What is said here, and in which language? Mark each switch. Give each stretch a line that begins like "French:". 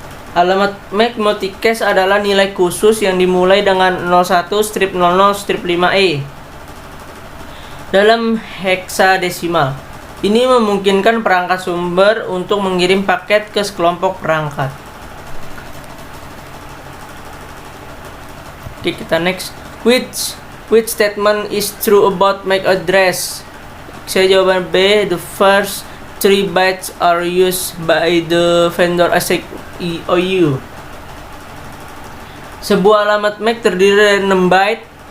Indonesian: Alamat MAC multicast adalah nilai khusus yang dimulai dengan 01 strip 00 strip 5E dalam heksadesimal. Ini memungkinkan perangkat sumber untuk mengirim paket ke sekelompok perangkat. Oke, kita next.
English: Which statement is true about MAC address?
Indonesian: Saya jawaban B.
English: The first 3 bytes are used by the vendor as EOU.
Indonesian: Sebuah alamat MAC terdiri dari 6 byte.